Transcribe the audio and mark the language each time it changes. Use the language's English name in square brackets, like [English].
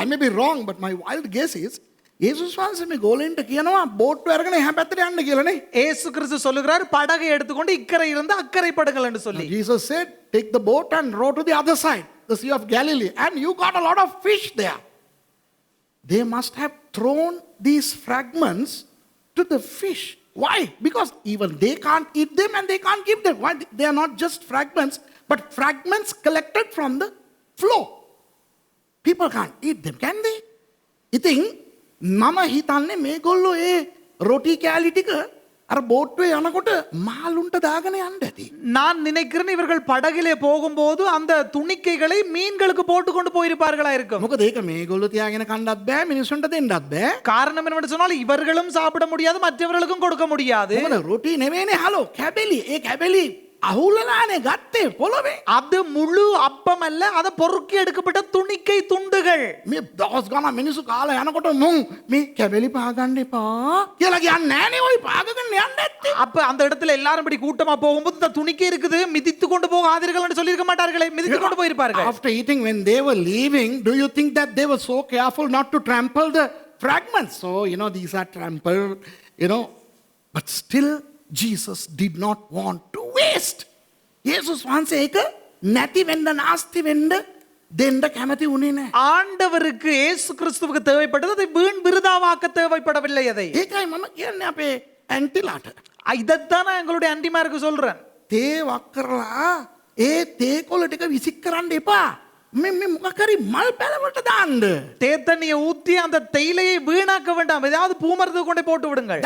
[English] I may be wrong, but my wild guess is [Sinhala] යේසුස් වහන්සේ මේ ගෝලෙන්ට කියනවා බෝට් අරගෙන එහා පැත්තට යන්න කියලානේ. [Tamil] இயேசு கிறிஸ்து சொல்லுகிறார் படகை எடுத்துக்கொண்டு இக்கரை இருந்து அக்கறை படுங்கள் என்று சொல்லி. [English] Jesus said, take the boat and row to the other side, the Sea of Galilee, and you got a lot of fish there. They must have thrown these fragments to the fish. Why? Because even they can't eat them and they can't keep them. Why? They are not just fragments, but fragments collected from the floor. People can't eat them, can they? [Sinhala] ඉතින් මම හිතන්නේ මේගොල්ලෝ ඒ රොටි කෑලි ටික අර බෝට්ටුවේ යනකොට මාළුන්ට දාගෙන යන්න ඇති. [Tamil] நான் நினைக்கிறேன் இவர்கள் படகிலே போகும்போது அந்த துணிக்கைகளை மீன்களுக்கு போட்டு கொண்டு போயிருப்பார்களா இருக்கும். [Sinhala] මොකද ඒක මේගොල්ලෝ තියාගෙන කන්නත් බෑ මිනිස්සුන්ට දෙන්නත් බෑ. [Tamil] காரணம் என்னவென்று சொன்னால் இவர்களும் சாப்பிட முடியாது மற்றவர்களுக்கும் கொடுக்க முடியாது. [Sinhala] මොකද රොටි නෙවෙයිනේ හලෝ කැබලි. ඒ කැබලි අහුලලානේ ගත්තේ පොළවේ. [Tamil] அது முழு அப்பம் அல்ல, அது பொறுக்கி எடுக்கப்பட்ட துணிக்கை துண்டுகள். [Sinhala] මේ දවස් ගාන මිනිස්සු කාලා යනකොට මුන් මේ කැබලි පාගන්න එපා කියලා කියන්නේ නෑනේ ඔය පාගගෙන යන්න ඇත්තේ. [Tamil] அப்ப அந்த இடத்துல எல்லாரும் இப்படி கூட்டமா போகும்போது இந்த துணிக்கை இருக்குது மிதித்து கொண்டு போகாதீர்கள் என்று சொல்லியிருக்க மாட்டார்களே, மிதித்து கொண்டு போயிருப்பார்கள். [English] After eating, when they were leaving, do you think that they were so careful not to trample the fragments? So, these are trampled, but still Jesus did not want to waste. [Sinhala] Jesus වහන්සේ ඒක නැති වෙන්න නාස්ති වෙන්න දෙන්න කැමති උනේ නැහැ. [Tamil] ஆண்டவருக்கு இயேசு கிறிஸ்துவுக்கு தேவைப்பட்டது அதை வீண் விருதாவாக்க தேவைப்படவில்லை. அதை [Sinhala] ඒකයි මම කියන්නේ අපේ ඇන්ටිලාට. [Tamil] இதைத்தான் நான் எங்களுடைய அண்டிமாருக்கு சொல்றேன். [Sinhala] තේ වක් කරලා ඒ තේ කොළ ටික විසික් කරන්න එපා. මේ මොකක් හරි මල් පැලවලට දාන්න. [Tamil] தேத்தண்ணியை ஊத்தி அந்த தேயிலையை வீணாக்க வேண்டாம், ஏதாவது பூமரத்துக்கு கொண்டு போட்டு விடுங்கள்.